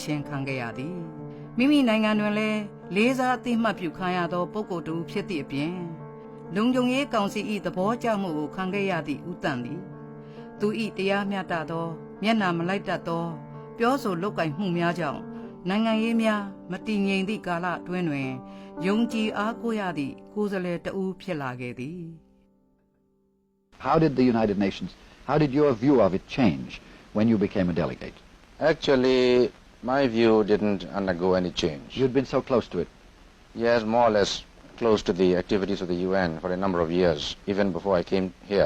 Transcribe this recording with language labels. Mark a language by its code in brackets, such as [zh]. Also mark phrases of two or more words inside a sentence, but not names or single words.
[my] ခြင်းခံခဲ့ရသည်မိမိနိုင်ငံတွင်လည်းလေးစားအသိမှတ်ပြုခံရသောပုဂ္ဂိုလ်တူဖြစ်သည့်အပြင်လုံခြုံရေးကောင်စီ၏သဘောကျမှုကိုခံခဲ့ရသည့်ဦးတန့်သည်သူ၏တရားမျှတသောမျက်နှာမလိုက်တတ်သောပြောဆိုလုပ်ကိုင်မှုများကြောင့်နိုင်ငံရေးများမတည်ငြိမ်သည့်ကာလအတွင်းတွင်ယုံကြည်အားကိုးရသည့်ကိုယ်စားလှယ်တဦးဖြစ်လာခဲ့သည် [en] How did the United Nations, how did your view of it change when you became a delegate? Actually, my view didn't undergo any change. You'd been so close to it. Yes, more or less close to the activities of the UN for a number of years, even before I came here.